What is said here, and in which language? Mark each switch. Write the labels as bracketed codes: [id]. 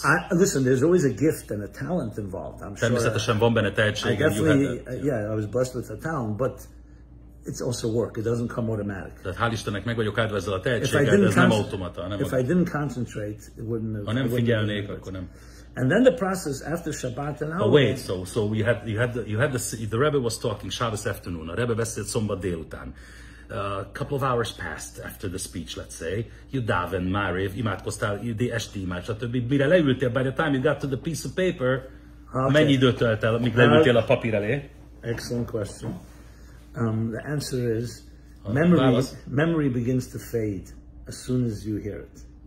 [en] Listen, there's always a gift and a talent involved. I'm sure. [hu] Természetesen van benne tehetség. [en] I was blessed with a talent, but it's also work. It doesn't come automatic. [hu] Tehát hál' Istennek meg vagyok áldva ezzel a tehetséggel, de ez nem automata. [en] If I didn't concentrate, it wouldn't have. [hu] Ha nem figyelnék, akkor nem. [en] And then the process after Shabbat and Oh wait, so you had the Rebbe was talking Shabbos afternoon. [hu] A Rebbe beszélt szombat délután. [en] A couple of hours passed after the speech, let's say. You daven, Mariv, [hu] imádkoztál, esti imád, stb. Mire leültél, [en] by the time you got to the piece of paper, [hu] mennyi időt telt el, míg leültél a papír elé? [en] Excellent question. The answer is memory begins to fade as soon as you hear it.